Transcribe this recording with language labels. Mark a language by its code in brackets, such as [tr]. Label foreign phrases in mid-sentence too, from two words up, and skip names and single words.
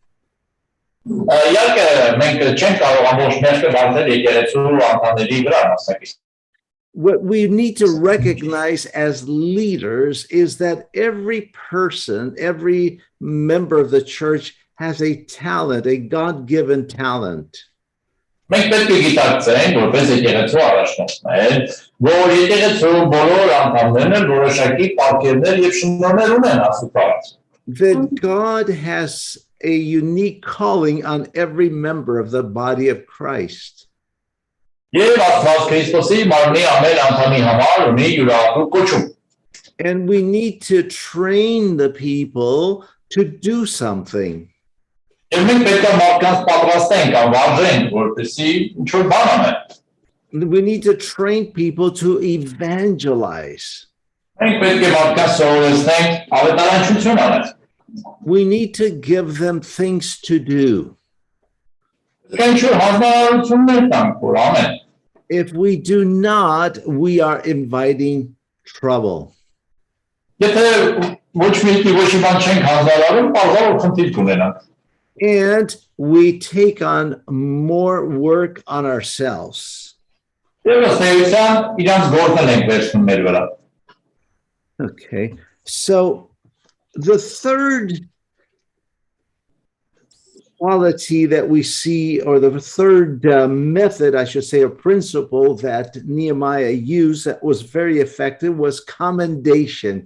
[en] What we need to recognize as leaders is that every person, every member of the church has a talent, a God-given talent. [hy] Մենք պետք է գիտակցենք, որպես եկեղեցու առաջնորդներ, որ եկեղեցու բոլոր անդամներն էլ որոշակի պատկերներ եւ շնորհներ ունեն Աստծուց։ [en] That God has a unique calling on every member of the body of Christ. [hy] Եվ Աստված Քրիստոսի մարմնի ամեն անդամի համար ունի յուրահատուկ կոչում։ [en] And we need to train the people to do something. [hy] Եվ մենք պետք է մարդկանց պատրաստենք, անվարժենք, որպեսզի ինչ-որ բան անեն։ [en] We need to train people to evangelize. [hy] Մենք պետք է մարդկանց սովորեցնենք ավետարանչություն անել։ [en] We need to give them things to do. [hy] Ինչ-որ հանձնարարություններ տանք, որ անեն։ [en] If we do not, we are inviting trouble. [hy] Եթե ոչ մի բան չենք հանձնարարում, բարձր խնդիր կունենանք։ [en] And we take on more work on ourselves. Okay, so the third quality that we see, or the third method, I should say, or principle that Nehemiah used that was very effective was commendation.